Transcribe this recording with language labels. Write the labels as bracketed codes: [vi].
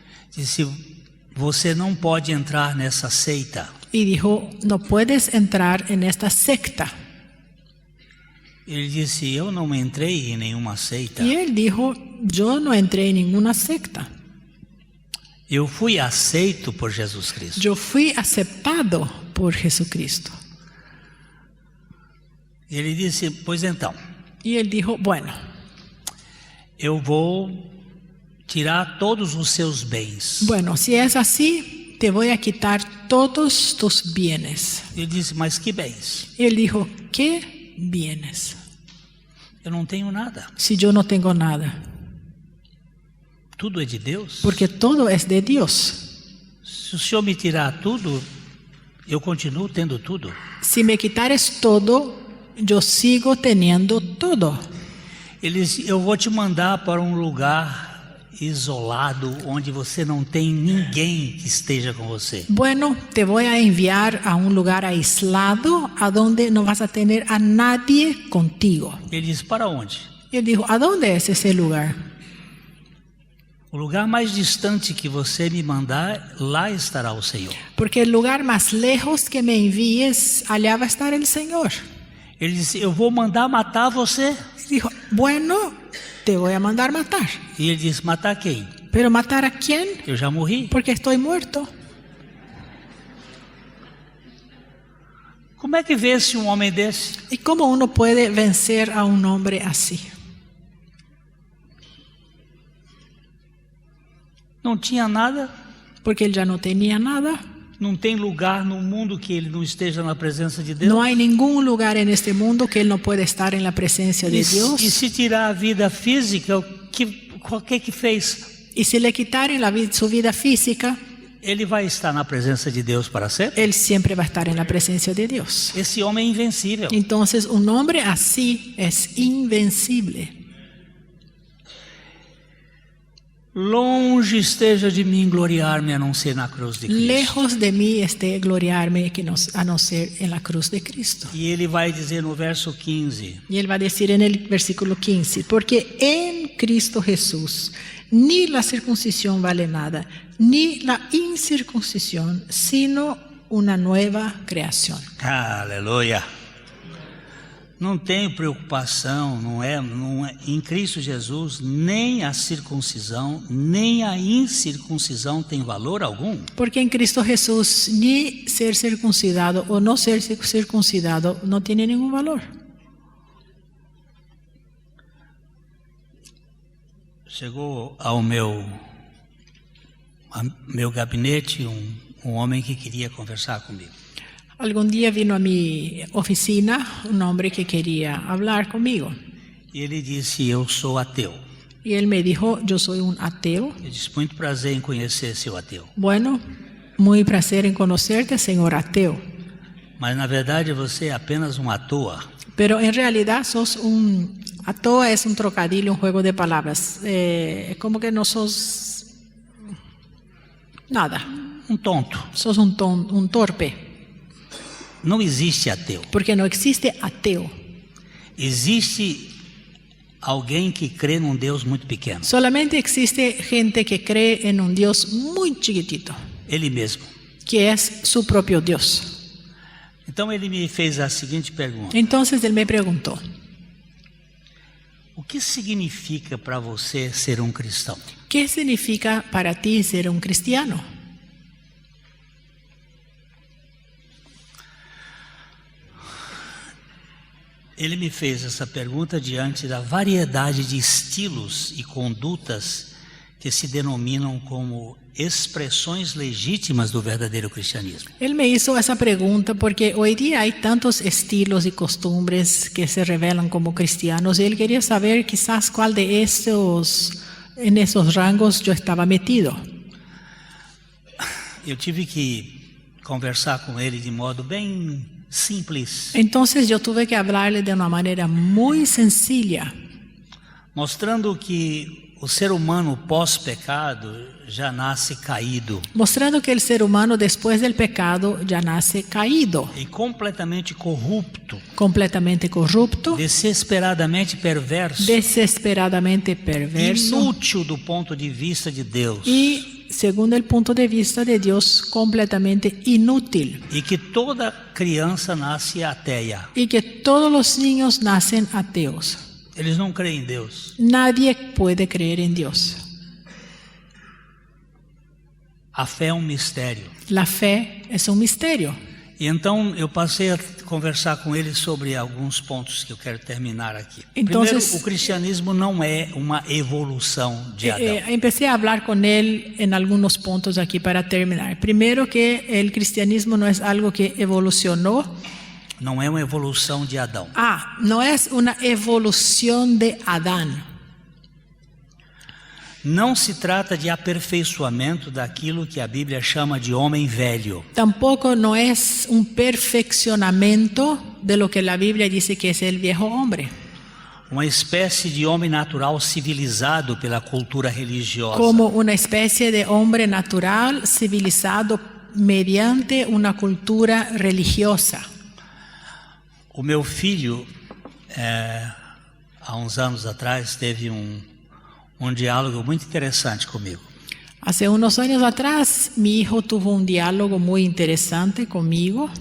[pt] Disse: você não pode entrar nessa seita. [es] y dijo, no puedes entrar en esta secta. [pt] Ele disse: eu não entrei em nenhuma seita. [es] Y él dijo, yo no entré en ninguna secta. [pt] Eu fui aceito por Jesus Cristo. [es] Yo fui aceptado por Jesucristo. [pt] Ele disse: pois então, [es] Y él dijo, bueno, [pt] eu vou tirar todos os seus bens. [es] bueno, si es así, te voy a quitar todos tus bienes. [pt] Ele disse: mas que bens? [es] Y él dijo, ¿qué bienes? [pt] Eu não tenho nada. [es] Si yo no tengo nada, [pt] Tudo é de Deus. [es] porque todo es de Dios. [pt] Se o Senhor me tirar tudo, eu continuo tendo tudo. [es] Si me quitares todo, yo sigo teniendo todo. [pt] Ele disse: eu vou te mandar para um lugar isolado, onde você não tem ninguém que esteja com você. [es] Bueno, te voy a enviar a un lugar aislado, a donde no vas a tener a nadie contigo. [pt] Ele disse: para onde? [es] Y él dijo, ¿a dónde es ese lugar? [pt] O lugar mais distante que você me mandar, lá estará o Senhor. [es] Porque el lugar más lejos que me envíes, allá va a estar el Señor. [pt] Ele disse, eu vou mandar matar você. [es] Dijo, bueno, te voy a mandar matar. [pt] E ele disse, matar quem? [es] ¿Pero matar a quién? [pt] Eu já morri. [es] Porque estoy muerto. [pt] Como é que vence um homem desse? [es] ¿Y cómo uno puede vencer a un hombre así? [pt] Não tinha nada. [es] Porque él ya no tenía nada. [pt] Não tem lugar no mundo que ele não esteja na presença de Deus. [es] No hay ningún lugar en este mundo que él no pueda estar en la presencia de Dios. [pt] E se tirar a vida física, o que fez? [es] Y si le quitaren su vida física, [pt] Ele vai estar na presença de Deus para sempre? [es] él siempre va a estar en la presencia de Dios. [pt] Esse homem é invencível. [es] Entonces, un hombre así es invencible. [pt] Longe esteja de mim gloriar-me a não ser na cruz de Cristo. [es] Lejos de mí esté gloriarme a no ser en la cruz de Cristo. [pt] E ele vai dizer no verso 15. [es] Y él va a decir en el versículo 15, porque en Cristo Jesús ni la circuncisión vale nada, ni la incircuncisión, sino una nueva creación. [pt] Aleluia. Não tem preocupação, não é em Cristo Jesus, nem a circuncisão, nem a incircuncisão tem valor algum. [es] Porque en Cristo Jesús ni ser circuncidado o no ser circuncidado no tiene ningún valor. [pt] Chegou ao meu gabinete um homem que queria conversar comigo. [es] Algún día vino a mi oficina un hombre que quería hablar conmigo. [pt] E ele disse, eu sou ateu. [es] Y él me dijo, yo soy un ateo. [pt] Eu disse, muito prazer em conhecer seu ateu. [es] Bueno, muy placer en conocerte, señor ateo. [pt] Mas na verdade você é apenas um à toa. [es] Pero en realidad sos un... A toa es un trocadillo, un juego de palabras. Como que no sos... nada. [pt] Um tonto. [es] Sos un torpe. [pt] Não existe ateu. [es] Porque no existe ateo. [pt] Existe alguém que crê num Deus muito pequeno. [es] Solamente existe gente que cree en un Dios muy chiquitito. [pt] Ele mesmo. [es] Que es su propio Dios. [pt] Então ele me fez a seguinte pergunta. [es] Entonces él me preguntó. [pt] O que significa para você ser um cristão? [es] ¿Qué significa para ti ser un cristiano? [pt] Ele me fez essa pergunta diante da variedade de estilos e condutas que se denominam como expressões legítimas do verdadeiro cristianismo. [es] Él me hizo esa pregunta porque hoy día hay tantos estilos y costumbres que se revelan como cristianos y él quería saber quizás cuál de en esos rangos yo estaba metido. [pt] Eu tive que conversar com ele de modo bem simples. [es] Entonces yo tuve que hablarle de una manera muy sencilla, [pt] mostrando que o ser humano pós-pecado já nasce caído. [es] Mostrando que el ser humano después del pecado ya nace caído. [pt] E completamente corrupto. [es] Completamente corrupto. [pt] Desesperadamente perverso. [es] Desesperadamente perverso. [pt] Inútil do ponto de vista de Deus. [es] Y segundo el punto de vista de Dios, completamente inútil. [pt] E que toda criança nasce ateia. [es] Y que todos los niños nacen ateos. [pt] Eles não creem em Deus. [es] Nadie puede creer en Dios. [pt] A fé é um mistério. [es] La fe es un misterio. [pt] E então eu passei a conversar com ele sobre alguns pontos que eu quero terminar aqui. Primeiro, o cristianismo não é uma evolução de Adão. [es] Empecé a hablar con él en algunos puntos aquí para terminar. Primero, que el cristianismo no es algo que evolucionó. [pt] Não é uma evolução de Adão. [es] No es una evolución de Adán. [pt] Não se trata de aperfeiçoamento daquilo que a Bíblia chama de homem velho. [es] Tampoco no es un perfeccionamiento de lo que la Biblia dice que es el viejo hombre. [pt] Uma espécie de homem natural civilizado pela cultura religiosa. [es] Como una especie de hombre natural civilizado mediante una cultura religiosa. [pt] O meu filho, há uns anos atrás, teve um diálogo muito interessante comigo. [es] Hace unos años atrás, mi hijo tuvo un diálogo muy interesante conmigo.